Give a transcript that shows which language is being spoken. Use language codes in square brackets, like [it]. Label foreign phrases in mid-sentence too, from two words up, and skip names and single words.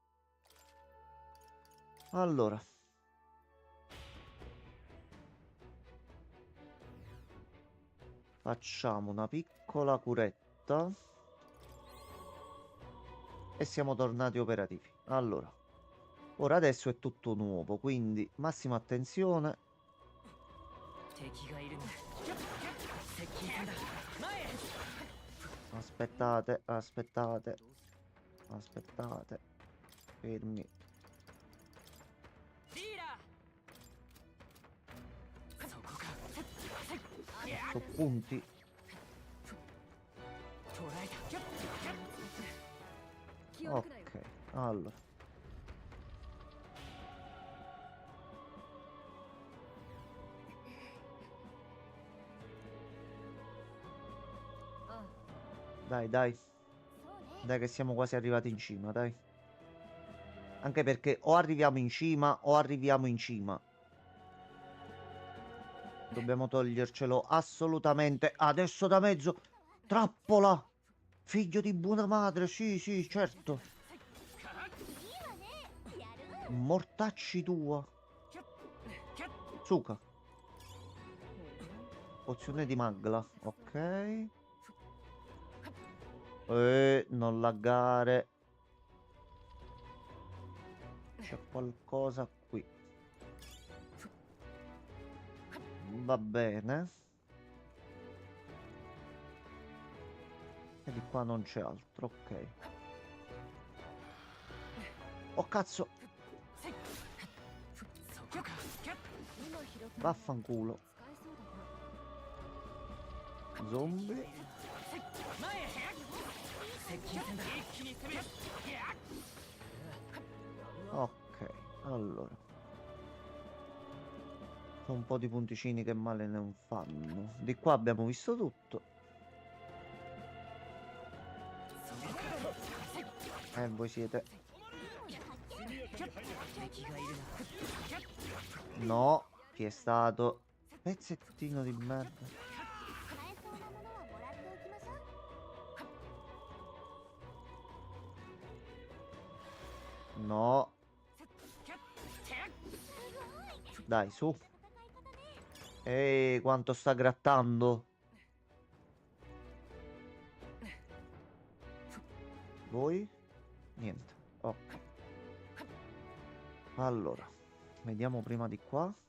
[it] Allora, facciamo una piccola curetta e siamo tornati operativi. Allora, ora adesso è tutto nuovo, quindi massima attenzione. [ja] 敵がいるな接近戦だ前へ [it] Aspettate, aspettate, aspettate. Fermi. [ja] リーダーそこか [it] Su punti. [ja] 捉えた気を抜くなよ [it] Ok, allora. Dai, dai, [ja] そうね [it] dai che siamo quasi arrivati in cima, dai. Anche perché o arriviamo in cima o arriviamo in cima. Dobbiamo togliercelo assolutamente. Adesso da mezzo. Trappola! Figlio di buona madre, sì, sì, certo. [ja] いいわねやる [it] Mortacci tua. Suka. Pozione di magla. Ok. Non laggare. C'è qualcosa qui. Va bene. E di qua non c'è altro, ok. Oh cazzo, [ja] そこか今拾った [it] vaffanculo. [ja] 使えそうだな [it] Zombie. [ja] 前へ接近戦だ一気に攻める [it] Ok, allora. Sono un po' di punticini che male non fanno. Di qua abbiamo visto tutto. Voi siete... [ja] 敵がいるな [it] No, chi è stato? Pezzettino di merda. [ja] 使えそうなものはもらっておきましょう [it] No. Dai, su. Ehi, quanto sta grattando. Voi? Niente. Ok. Allora, vediamo prima di qua.